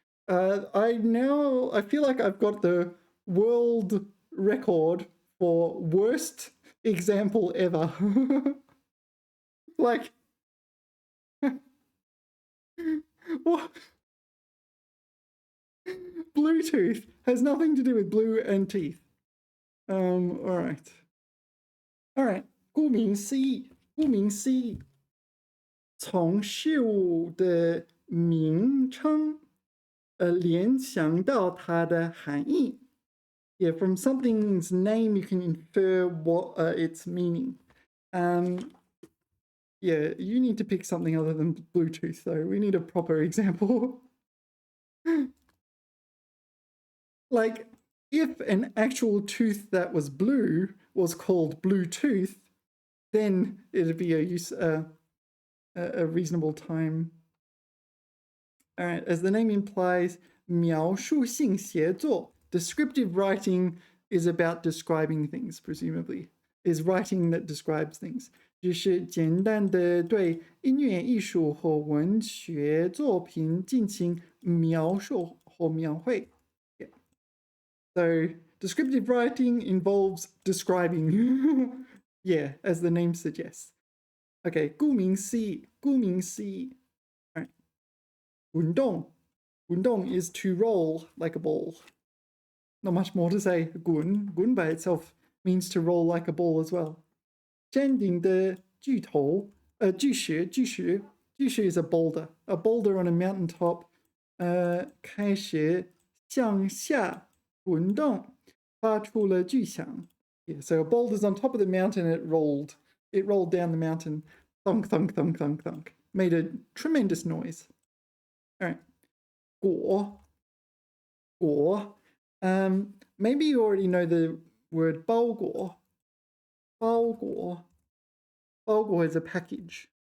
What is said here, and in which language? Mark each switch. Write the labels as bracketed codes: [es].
[en] I feel like I've got the world record for worst example ever. Like, what? Bluetooth has nothing to do with blue and teeth. All right. [zh] 顾名思义，从事物的名称，联想到它的含义。 [en] Yeah, from something's name, you can infer what its meaning. Yeah, you need to pick something other than Bluetooth, though. We need a proper example. Like, If an actual tooth that was blue was called blue tooth, then it'd be a reasonable time. All right, as the name implies, [zh] 描述性写作, [en] descriptive writing is about describing things, presumably, is writing that describes things. [zh] 就是简单的对音乐艺术和文学作品进行描述或描绘。 [en] Yeah. So descriptive writing involves describing. Yeah, as the name suggests. Okay, 顾名思义. All right. 运动 is to roll like a ball. Not much more to say. 滚 by itself means to roll like a ball as well. [zh] 山顶的巨石 [en] is a boulder on a mountaintop. [zh] 开始向下滚动，发出了巨响。 [en] Yeah, so a boulder's on top of the mountain and it rolled down the mountain. Thunk, thunk, thunk, thunk, thunk. Made a tremendous noise. All right. 果. Maybe you already know the word 包裹. 包裹 is a package.